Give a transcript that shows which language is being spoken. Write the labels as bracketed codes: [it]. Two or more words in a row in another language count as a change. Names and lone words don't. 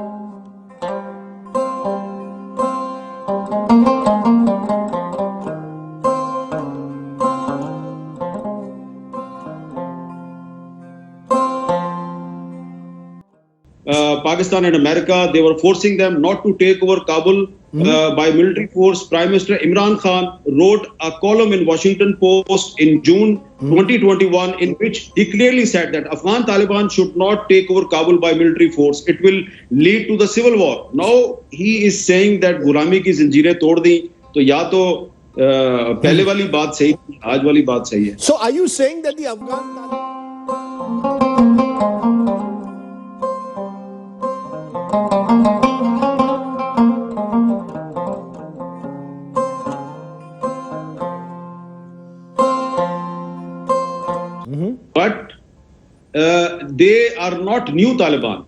[en] Pakistan and America, they were forcing them not to take over Kabul by military force. Prime Minister Imran Khan wrote a column in Washington Post in June 2021 in which he clearly said that Afghan Taliban should not take over Kabul by military force. It will lead to the civil war. Now he is saying that [hi] गुलामी की ज़ंजीरें तोड़ दीं, तो या तो पहले वाली बात सही, आज वाली बात सही है. [en] So are you saying that the Afghan Taliban... But they are not new Taliban.